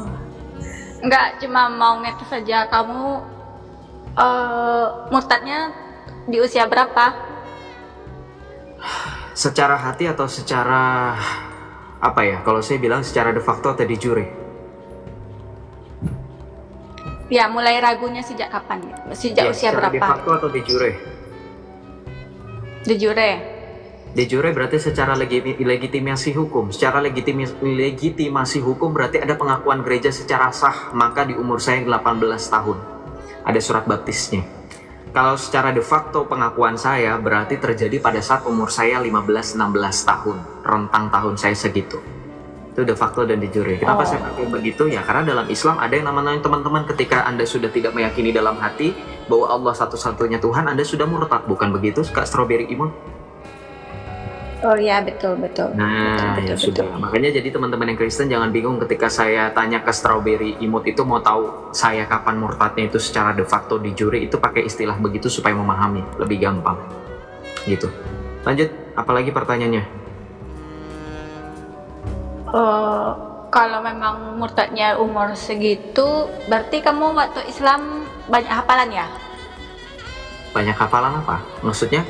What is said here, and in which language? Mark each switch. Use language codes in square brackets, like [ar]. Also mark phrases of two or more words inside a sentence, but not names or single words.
[id] Enggak, cuma mau ngetes saja. Kamu murtadnya di usia berapa? Secara hati atau secara apa ya? Kalau saya bilang secara [la] de facto [id] atau [la] de jure. [id] Ya, mulai ragunya sejak kapan? Sejak usia berapa? [la] De facto [id] atau [la] de jure? De jure. De jure [id] berarti secara legitimasi hukum. Secara legitimasi hukum berarti ada pengakuan gereja secara sah. Maka di umur saya 18 tahun ada surat baptisnya. Kalau secara [la] de facto [id] pengakuan saya berarti terjadi pada saat umur saya 15-16 tahun. Rentang tahun saya segitu. Itu [la] de facto [id] dan [la] de jure. [id] Kenapa saya pakai begitu? Ya karena dalam Islam ada yang namanya teman-teman, ketika Anda sudah tidak meyakini dalam hati bahwa Allah satu-satunya Tuhan, Anda sudah murtad, bukan begitu Kak Strawberry Imut? Oh iya, betul. Nah, betul, ya sudah. Makanya jadi teman-teman yang Kristen jangan bingung ketika saya tanya ke Strawberry Imut itu mau tahu saya kapan murtadnya itu secara [la] de facto de jure, [id] itu pakai istilah begitu supaya memahami lebih gampang. Gitu. Lanjut, apalagi pertanyaannya? Kalau memang murtadnya umur segitu, berarti kamu waktu Islam banyak hafalan ya? Banyak hafalan apa? Maksudnya?